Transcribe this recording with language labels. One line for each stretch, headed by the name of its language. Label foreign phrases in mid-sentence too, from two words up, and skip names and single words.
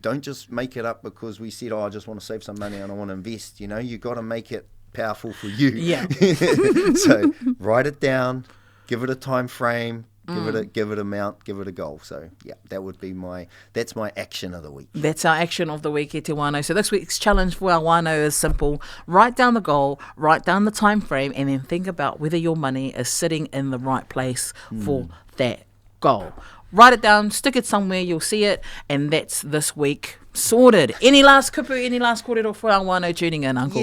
English: Don't just make it up because we said, I just want to save some money and I want to invest. You got to make it powerful for you. So write it down, give it a time frame. Give it amount, give it a goal. So that would be that's my action of the week. That's our action of the week,
Māori: e te wānau.
English: So this week's challenge for our wānau is simple. Write down the goal, write down the time frame, and then think about whether your money is sitting in the right place for that goal. Write it down, stick it somewhere, you'll see it, and that's this week sorted. Any last kupu, any last kōrero for our wānau tuning in, Uncle?